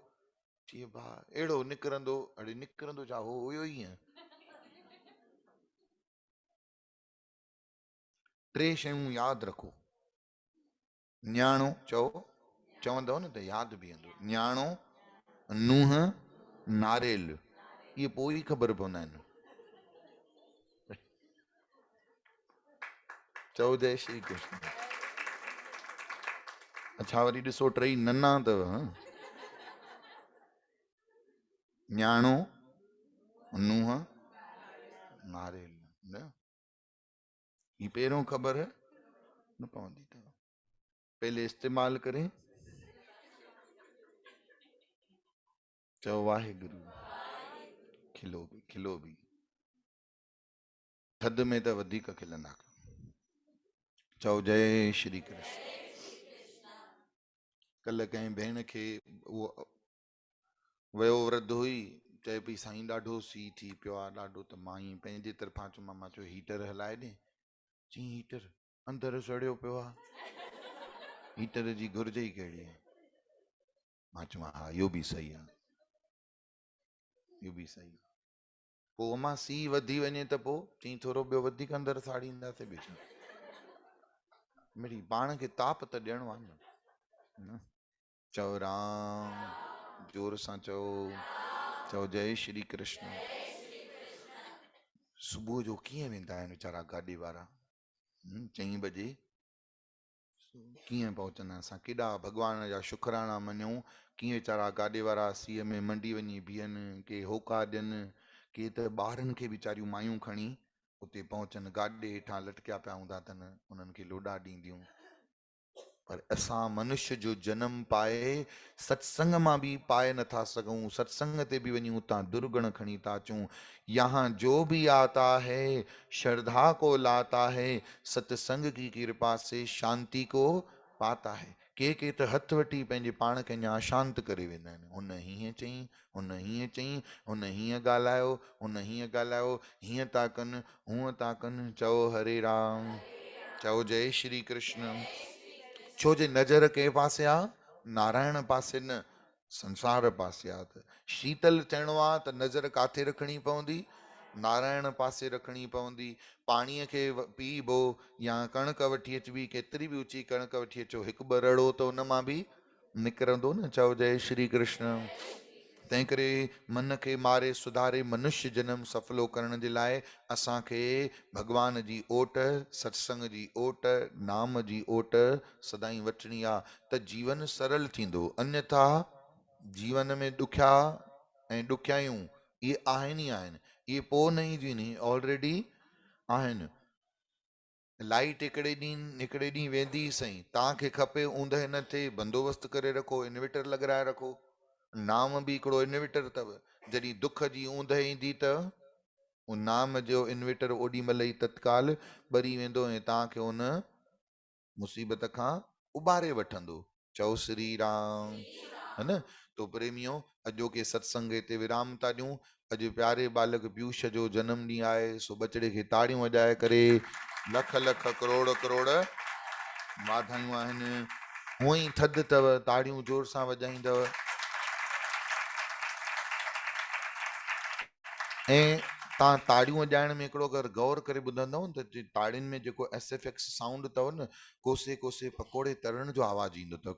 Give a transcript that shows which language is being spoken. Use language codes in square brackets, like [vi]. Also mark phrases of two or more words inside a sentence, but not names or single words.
[sd] चई भा अहिड़ो निकिरंदो, अड़े निकिरंदो छा, हो हुयो ई टे शयूं यादि रखो। न्याणो चओ, चवंदव न त यादि बीहंदो। न्याणो, नुंहुं, नारेल, इहे पोइ ई ख़बर पवंदा आहिनि। चओ जय श्री कृष्ण। अच्छा वरी ॾिसो टई नन्हा अथव। न्याणो, नुंहुं, नारेल, न ही पहिरों ख़बर न पवंदी अथव। [hi] पहले इस्तेमालु करें। [sd] चओ वाहेगुरु। खिलो बि, खिलो बि। थधि में त वधीक खिलंदा। चओ जय श्री कृष्ण। कल्ह कंहिं भेण खे उहो वयो वृद्ध हुई, चए पई साईं ॾाढो सीउ थी पियो आहे ॾाढो, त मां ई पंहिंजे तरफ़ां चयो मां चयो हीटर हलाए ॾे। चई हीटर अंदरि सड़ियो पियो आहे, हीटर जी घुर्ज ई कहिड़ी आहे। मां चयो हा इहो बि सही आहे, इहो बि सही आहे। पोइ मां सीउ वधी वञे त पोइ चई थोरो ॿियो वधीक अंदरि साड़ींदासीं ॿियो छा। मिड़ी पाण खे ताप त ॾियणो आहे न। चओ राम, जोर सां चओ। चओ जय श्री कृष्ण। सुबुह जो कीअं वेंदा आहिनि वीचारा गाॾी वारा, 4 बजे कीअं पहुचंदा। असां केॾा भॻवान जा शुकराना मञूं, कीअं वीचारा गाॾी वारा सीअ में मंडी वञी बीहनि, के होका ॾियनि, के त ॿारनि खे वीचारियूं मायूं खणी उते पहुचनि, गाॾे हेठां लटकिया पिया हूंदा अथनि, उन्हनि खे लोॾा ॾींदियूं। पर असां मनुष्य जो जन्म पाए सत्संग मां बि पाए नथा सघूं, सत्संग ते बि वञी उतां दुर्गुण खणी था अचूं। [hi] यहाँ जो भी आता है श्रद्धा को लाता है, सत्संग की कृपा से शांति को पाता है। [sd] के त हथ वठी पंहिंजे पाण खे अञा अशांत करे वेंदा आहिनि। हुन हीअं चई, हुन हीअं चई, हुन हीअं ॻाल्हायो, हुन हीअं ॻाल्हायो, हीअं था कनि, हूअं था कनि। चओ हरे राम। चओ जय श्री कृष्ण। छो जे नज़र कंहिं पासे आहे, नारायण पासे न, संसार पासे आहे। त शीतल थियणो आहे त नज़र काथे रखणी पवंदी, नारायण पासे रखणी पवंदी। पाणीअ खे पीबो या कणक वठी अचबी, केतिरी बि ऊची कणक वठी अचो, हिकु ॿ रड़ो त उन मां बि निकिरंदो न। चओ जय श्री कृष्ण। तंहिं करे मन खे मारे सुधारे मनुष्य जन्म सफलो करण जे लाइ असांखे भगवान जी ओट, सत्संग जी ओट, नाम जी ओट सदाईं वठणी आहे, त जीवन सरल थींदो। अन्यथा जीवन में ॾुखिया ऐं ॾुखियायूं इहे आहिनि ई आहिनि, इहे पोइ न ईंदियूं आहिनि, ऑलरेडी आहिनि। लाइट हिकिड़े ॾींहुं वेंदी सही, तव्हांखे खपे ऊंदहि न थिए, बंदोबस्तु करे रखो, इन्वर्टर लॻाराए रखो। नाम बि हिकिड़ो इन्वर्टर अथव, जॾहिं दुख जी ऊंदहि ईंदी त उन नाम जो इन्वर्टर ओॾी महिल ई तत्काल ॿरी वेंदो ऐं तव्हांखे उन मुसीबत खां उॿारे वठंदो। चओ श्री राम, है न। तो प्रेमियो, अॼोके सत्संग ते विराम था ॾियूं। अॼु प्यारे बालक पीयूष जो जन्म ॾींहुं आहे, सो बचड़े खे ताड़ियूं वॼाए करे लख लख करोड़ करोड़ वाधायूं आहिनि। हूअं ई थधि अथव, ताड़ियूं जोर सां वॼाईंदव। ऐं तव्हां ताड़ियूं वॼाइण में हिकिड़ो अगरि गौर करे ॿुधंदव न त ताड़ियुनि में जेको [en] SFX sound [sd] अथव न, कोसे कोसे पकोड़े तरण जो आवाज़ ईंदो अथव।